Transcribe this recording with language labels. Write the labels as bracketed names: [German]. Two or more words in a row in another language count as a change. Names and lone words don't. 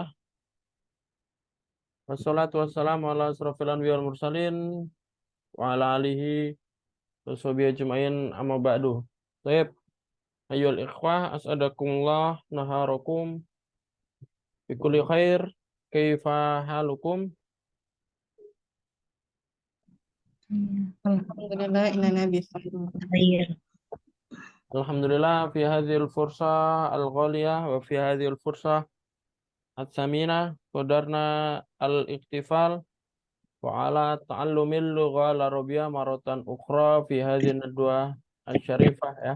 [Arabic] والصلاة والسلام على أشرف الأنبياء والمرسلين وعلى آله وصحبه أجمعين أما بعد. Baik, أيها الإخوة, أسعدكم الله نهاركم بكل خير. كيف حالكم? [Indonesian] Alhamdulillah inana bisa. [Arabic] Khair. الحمد لله في هذه الفرصة الغالية وفي هذه الفرصة الثمينة قدرنا الاحتفال وعلى تعلم اللغة العربية مرة أخرى في هذه الندوة الشريفة يا.